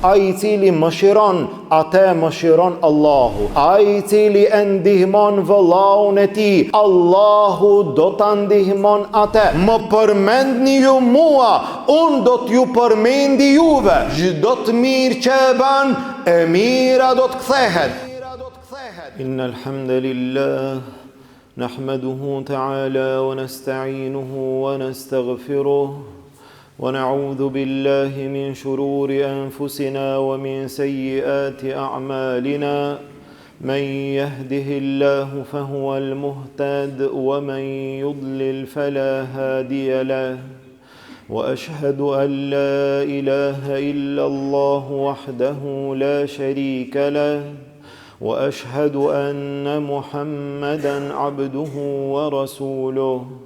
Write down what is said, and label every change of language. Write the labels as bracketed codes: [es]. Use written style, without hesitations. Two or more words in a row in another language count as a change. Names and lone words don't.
[sq] Ai I cili mëshiron, atë mëshiron Allahu. Ai I cili e ndihmon vëllaun e tij, Allahu do ta ndihmon atë. Më përmendni ju mua, unë do t'ju përmendi juve. Çdo të mirë që e bën, e mira do të kthehet. [ar] إن الحمد لله نحمده تعالى ونستعينه ونستغفره. ونعوذ بالله من شرور أنفسنا ومن سيئات أعمالنا من يهده الله فهو المهتد ومن يضلل فلا هادي له وأشهد أن لا إله إلا الله وحده لا شريك له وأشهد أن محمدا عبده ورسوله